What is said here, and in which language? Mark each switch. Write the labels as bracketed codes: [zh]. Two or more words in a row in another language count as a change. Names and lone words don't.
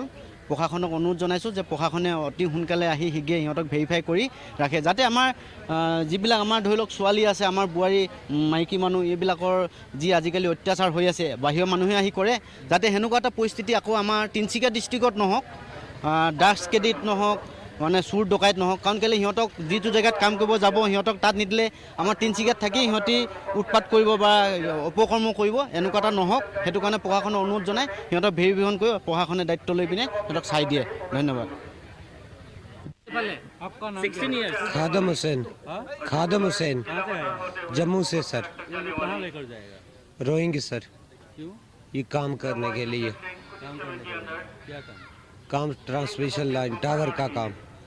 [as] প্ৰশাসনক অনুৰোধ জনাইছোঁ যে প্ৰশাসনে অতি সোনকালে আহি শীঘ্ৰে সিহঁতক ভেৰিফাই কৰি ৰাখে, যাতে আমাৰ যিবিলাক আমাৰ ধৰি লওক ছোৱালী আছে, আমাৰ বোৱাৰী মাইকী মানুহ, এইবিলাকৰ যি আজিকালি অত্যাচাৰ হৈ আছে, বাহিৰৰ মানুহে আহি কৰে, যাতে সেনেকুৱা এটা পৰিস্থিতি আকৌ আমাৰ তিনিচুকীয়া ডিষ্ট্ৰিক্টত নহওক, ড্ৰাগছ কেডিট নহওক, মানে চুৰ ডকাইত নহওক। কাৰণ কেলৈ সিহঁতক যিটো জেগাত কাম কৰিব যাব, সিহঁতক তাত নিদিলে আমাৰ তিনিচুকীয়াত থাকি সিহঁতি উৎপাত কৰিব বা অপকৰ্ম কৰিব, এনেকুৱা এটা নহওক। সেইটো কাৰণে প্ৰশাসনৰ অনুৰোধ জনাই সিহঁতক ভেৰিফিকেশ্যন কৰি প্রশাসনে দায়িত্ব লৈ পিনে সিহঁতক চাই দিয়ে। ধন্যবাদ। [hi] आपका नाम 16 इयर्स। खादम हुसैन। खादम हुसैन, जम्मू से सर। कहाँ लेकर जाएगा? रोएंगे सर, क्यों? ये काम करने के लिए। काम करने के लिए। क्या काम? काम ट्रांसमिशन लाइन टावर का काम।